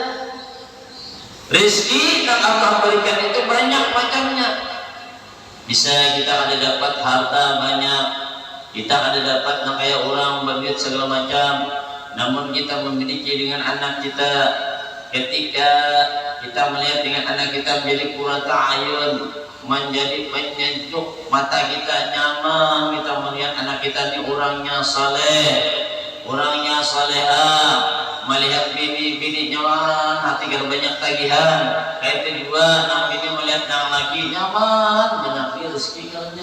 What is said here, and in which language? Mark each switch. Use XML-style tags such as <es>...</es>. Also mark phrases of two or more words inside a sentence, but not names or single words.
<id>Rezeki yang Allah berikan itu banyak macamnya. Bisa kita ada dapat harta banyak, kita ada dapat kayak orang berduit segala macam, namun kita memiliki dengan anak kita, ketika kita melihat dengan anak kita menjadi</id> <ar>qurrata ayun,</ar> <id>menjadi penyejuk mata kita, nyaman kita melihat anak kita ini orangnya saleh, orangnya salehah, melihat bini nyaman, hati kita banyak tagihan.</id> <bjn>Kayak itu juga nang bini melihat nang laki nyaman, banyak rezeki kalanya.</bjn>